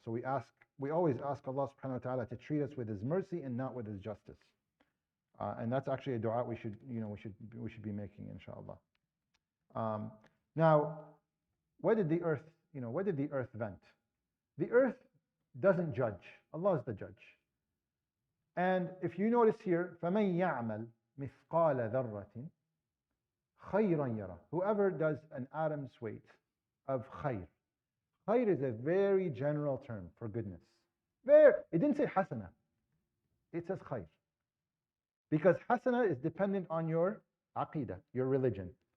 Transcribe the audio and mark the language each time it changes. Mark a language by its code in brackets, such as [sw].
[en] So we always ask Allah subhanahu wa ta'ala to treat us with His mercy and not with His justice. And that's actually a dua we should be making, inshallah. Now, what did the earth vent? The earth doesn't judge. Allah is the judge. And if you notice here, [ar] فَمَنْ يَعْمَلْ مِثْقَالَ ذَرَّةٍ خَيْرًا يَرَى. [en] Whoever does an atom's weight of khayr. Khayr is a very general term for goodness. It didn't say hasana. It says khayr. Because hasana is dependent on your aqidah, your religion.